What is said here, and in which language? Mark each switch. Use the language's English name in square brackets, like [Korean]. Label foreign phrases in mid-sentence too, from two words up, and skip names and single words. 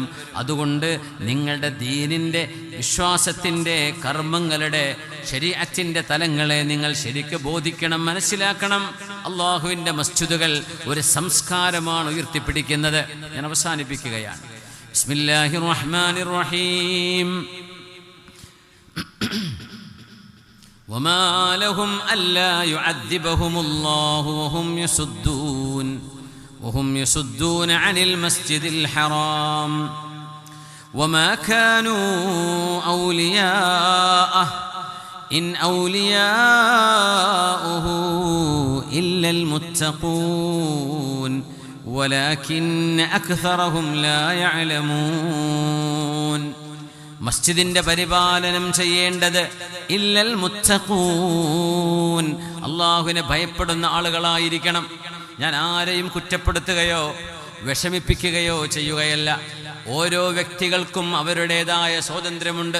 [Malayalam] അതുകൊണ്ട് നിങ്ങളുടെ ദീനിൻ്റെ, വിശ്വാസത്തിൻ്റെ, കർമ്മങ്ങളുടെ, ശരീഅത്തിന്റെ തലങ്ങളെ നിങ്ങൾ ശരിക്ക് ബോധിക്കണം, മനസ്സിലാക്കണം. അള്ളാഹുവിൻ്റെ മസ്ജിദുകൾ ഒരു സംസ്കാരമാണ് ഉയർത്തിപ്പിടിക്കുന്നത്. ഞാൻ അവസാനിപ്പിക്കുകയാണ്. [Arabic] بسم الله الرحمن الرحيم. وما لهم ألا يعذبهم الله وهم يصدون عن المسجد الحرام وما كانوا أولياءه إن أولياؤه إلا المتقون ولكن أكثرهم لا يعلمون. [Malayalam] മസ്ജിദിന്റെ പരിപാലനം ചെയ്യേണ്ടത് [Arabic] إلا المتقون, [Malayalam] അള്ളാഹുവിനെ ഭയപ്പെടുന്ന ആളുകളായിരിക്കണം. ഞാൻ ആരെയും കുറ്റപ്പെടുത്തുകയോ വിഷമിപ്പിക്കുകയോ ചെയ്യുകയല്ല. ഓരോ വ്യക്തികൾക്കും അവരുടേതായ സ്വാതന്ത്ര്യമുണ്ട്.